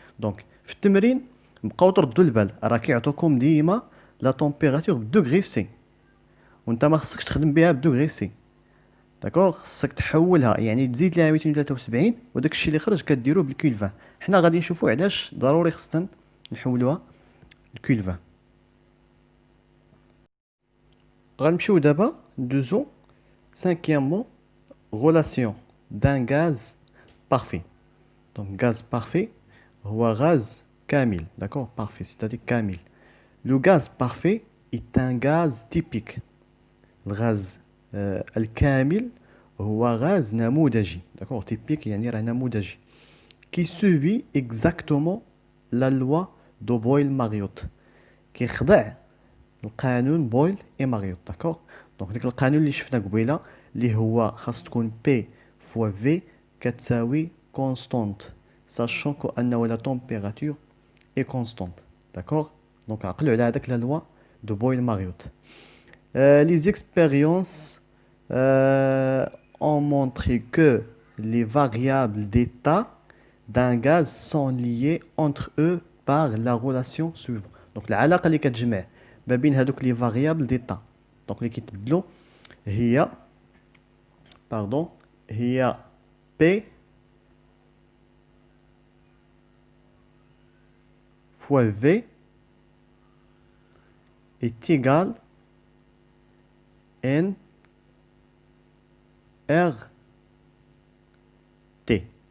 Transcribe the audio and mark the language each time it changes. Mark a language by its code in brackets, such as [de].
[ar] دونك في التمرين بقاو تردوا البال، راه كيعطوكم ديما لا تمبيراتور بدوغري سي، وانت ما خصكش تخدم بها بدوغري سي. داكوغ، خصك تحولها، يعني تزيد لها 273 وداك الشيء اللي خرج كديروه بالكيلفان. حنا غادي نشوفوا علاش ضروري خصنا نحولوها الكيلفان. غنمشيو دابا ندوزو cinquièmement [fr] relation d'un gaz parfait. [ar] Donc gaz parfait هو غاز كامل. [fr] D'accord, parfait, c'est-à-dire كامل. Le gaz parfait est un gaz typique. [ar] الغاز الكامل هو غاز نموذجي. D'accord, typique يعني راه نموذجي. [fr] Qui suit exactement la loi de Boyle-Mariotte. [ar] كيخضع القانون بويل اي ماريوت. داكوغ، دونك ديك القانون اللي شفنا قبيله اللي هو خاص تكون بي فوا في كتساوي كونستونت، ساشون كو انه لا تمبيراتور اي كونستونت. داكوغ، دونك عقلوا على هذاك لا لوا دو بويل ماريوت. [fr] Les expériences ont montré que les variables d'état d'un gaz sont liées entre eux par la relation suivante. [ar] Donc العلاقة اللي كتجمع ما بين هذوك لي فاريابل ديتا، دونك اللي كيتبدلوا، هي هي بي فوا في est égal ان ار تي.